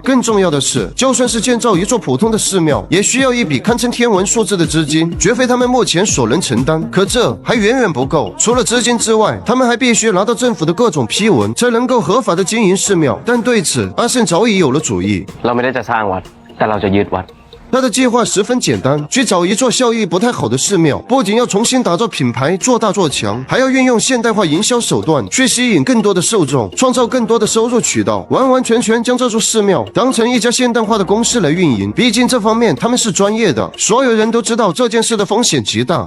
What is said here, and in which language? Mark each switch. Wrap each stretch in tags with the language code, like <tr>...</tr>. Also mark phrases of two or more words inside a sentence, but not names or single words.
<zh>更重要的是，就算是建造一座普通的寺庙，也需要一笔堪称天文数字的资金，绝非他们目前所能承担。可这还远远不够，除了资金之外，他们还必须拿到政府的各种批文，才能够合法的经营寺庙。但对此，阿胜早已有了主意。</zh> <th>เราไม่ได้จะสร้างวัดแต่เราจะยึดวัด</th> <zh>他的计划十分简单，去找一座效益不太好的寺庙，不仅要重新打造品牌，做大做强，还要运用现代化营销手段去吸引更多的受众，创造更多的收入渠道，完完全全将这座寺庙当成一家现代化的公司来运营。毕竟这方面他们是专业的，所有人都知道这件事的风险极大。</zh>